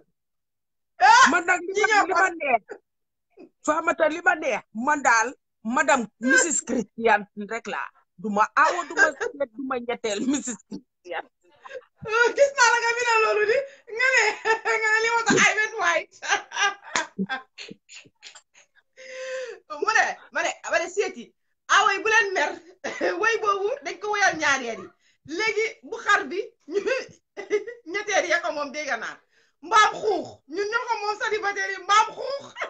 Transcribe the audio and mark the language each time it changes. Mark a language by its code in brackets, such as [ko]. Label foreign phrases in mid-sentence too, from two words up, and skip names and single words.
[wo] man nag li ma neex Famata li ma neex man daal madame Mrs Christian rek la duma aawo duma seet duma ñetteel Mrs Christian gis naa la nga bina loolu di nga ne li ma tax [en] I went white [wo] ma ne seeti aawo yi bu leen mer way boobu dañ ko woyal ñaareel yi léegi bu xar bi ñu ñetteel ya ko moom dégg naa mbaam xuux ñun ñoo ko moom célibataire yi mbaam xuux